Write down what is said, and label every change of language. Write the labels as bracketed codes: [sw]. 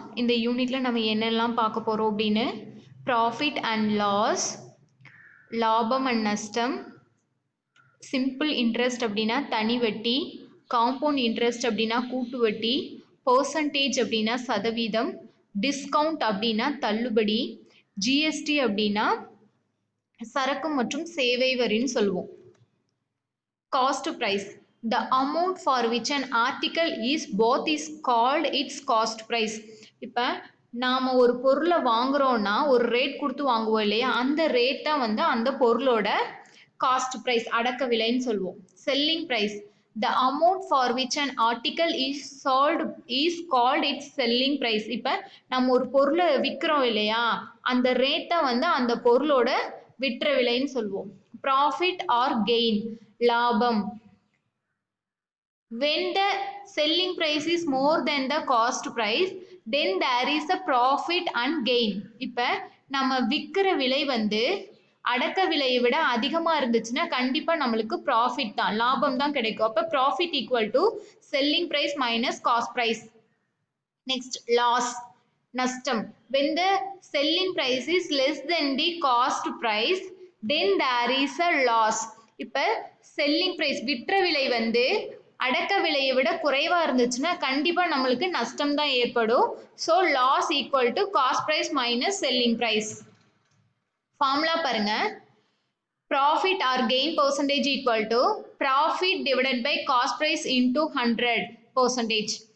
[ta] இந்த யூனிட்ல நம்ம என்னெல்லாம் பார்க்க போறோம் அப்படின்னு ப்ராஃபிட் அண்ட் லாஸ், லாபம் அண்ட் நஷ்டம், சிம்பிள் இன்ட்ரெஸ்ட் அப்படின்னா தனி வட்டி, காம்பவுண்ட் இன்ட்ரெஸ்ட் அப்படின்னா கூட்டு வட்டி, பர்சன்டேஜ் அப்படின்னா சதவீதம், டிஸ்கவுண்ட் அப்படின்னா தள்ளுபடி, ஜிஎஸ்டி அப்படின்னா சரக்கு மற்றும் சேவை வரின்னு சொல்லுவோம். [en] Cost price, the amount for which an article is both is called its cost price. [ta] இப்போ நாம ஒரு பொருளை வாங்குறோம்னா ஒரு ரேட் கொடுத்து வாங்குவோம் இல்லையா, அந்த ரேட் தான் வந்து அந்த பொருளோட காஸ்ட் பிரைஸ், அடக்க விலைன்னு சொல்லுவோம். [en] Selling price, the amount for which an article is sold is called its selling price. [ta] இப்போ நம்ம ஒரு பொருளை விற்கிறோம் இல்லையா, அந்த ரேட் தான் வந்து அந்த பொருளோட விற்ற விலைன்னு சொல்லுவோம். [en] profit or gain, [ta] லாபம். [en] When the selling price is more than the cost price, then there is a profit and gain. [ta] இப்போ நம்ம விற்கிற விலை வந்து அடக்க விலையை விட அதிகமா இருந்துச்சுன்னா கண்டிப்பா நம்மளுக்கு ப்ராஃபிட் தான், லாபம் தான் கிடைக்கும். [en] அப்போ profit equal to selling price minus cost price. Next loss, [ta] நஷ்டம். [en] When the selling price is less than the cost price, then there is a loss. [ta] இப்போ செல்லிங் பிரைஸ் விற்ற விலை வந்து அடக்க விலையை விட குறைவா இருந்துச்சுன்னா கண்டிப்பா நம்மளுக்கு நஷ்டம் தான் ஏற்படும். [en] So loss equal to cost price minus selling price. Formula [ta] பாருங்க, [en] Profit or gain percentage equal to profit divided by cost price into 100%.